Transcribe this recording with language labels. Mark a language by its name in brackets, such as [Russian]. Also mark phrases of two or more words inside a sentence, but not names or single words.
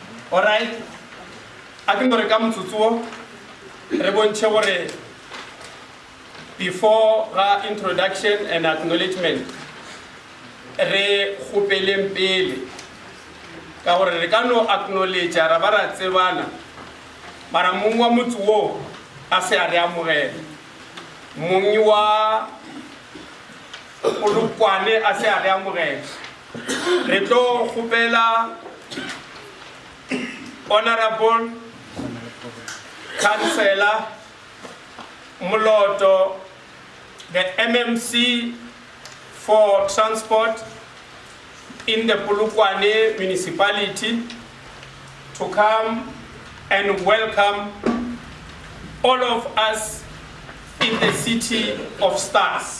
[English] All right. I can come to before our introduction and acknowledgement, [Northern Sotho] re khupeleng pele ka gore re ka no acknowledge ra ba ra tsebana mara mong wa motho o a se a re amogela mong wa Polokwane a se a re amogela re tlo khupela [English] Honorable Councillor Moloto, the MMC for transport in the Polokwane municipality, to come and welcome all of us in the city of stars.